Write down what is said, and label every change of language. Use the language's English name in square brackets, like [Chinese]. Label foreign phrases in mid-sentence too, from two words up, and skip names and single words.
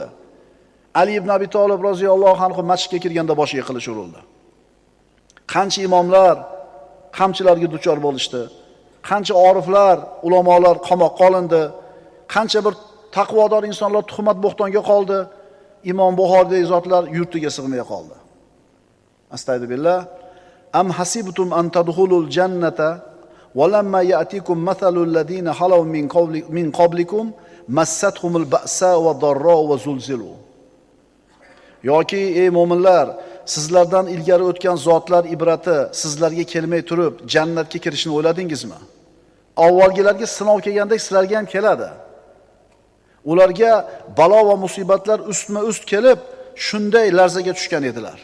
[Uzbek] Ali ibn Abi Talib [Arabic] رضي الله عنه [Uzbek] masjidga kirganda boshiga qilich urildi. Qancha imomlar qamchilarga duchor bo'lishdi. Qancha oriflar, ulamolar qamoqqa olindi. Qancha bir taqvodor insonlar tuhmat bo'xtonga qoldi. Imom Buxoriydagi zotlar yurtiga sig'may qoldi. Astagfirullah. [Arabic] أم حسبتم أن تدخلوا الجنة ولما يأتكم مثل الذين خلوا من قبلكم مستهم البأساء والضراء وزلزلوا. [Uzbek] Yoki ey mu'minlar, sizlardan ilgari o'tgan zotlar ibrati sizlarga kelmay turib jannatga kirishni o'yladingizmi? Avvalgilarga sinov kelganda sizlarga ham keladi. Ularga balo va musibatlar ustma-ust kelib, shunday larzaga tushgan edilar.